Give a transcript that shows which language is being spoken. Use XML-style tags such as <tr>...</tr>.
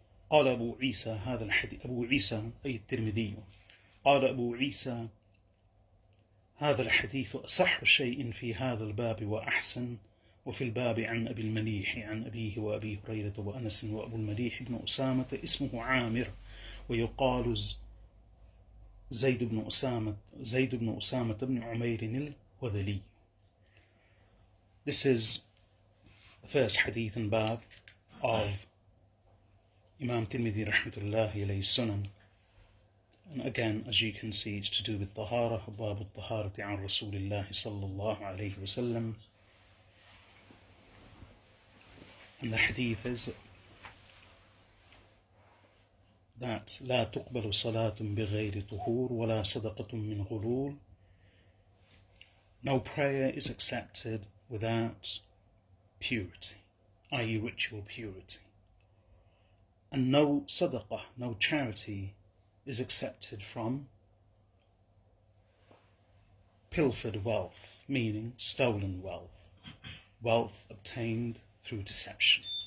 <ar>قال أبو عيسى هذا الحديث، أبو عيسى أي الترمذي، قال أبو عيسى هذا الحديث أصح شيء في هذا الباب وأحسن. وفي الباب عن أبي المليح عن أبيه وأبي هريرة وأنس وأبو المليح بن أسامة اسمه عامر ويقال زيد بن أسامة بن عمير الهذلي.</ar> <en>This is the first hadith and bab of Imam Tirmidhi rahmatullahi alayhi sunan. And again, as you can see, it's to do with Tahara, bab al-Taharati an Rasulillahi sallallahu alayhi wa sallam. And the hadith is that</en> <ar>لا تقبل صلاة بغير طهور ولا صدقة من غلول.</ar> <en>No prayer is accepted without purity, i.e. ritual purity. And no sadaqah, no charity is accepted from pilfered wealth, meaning stolen wealth, wealth obtained through deception.</en>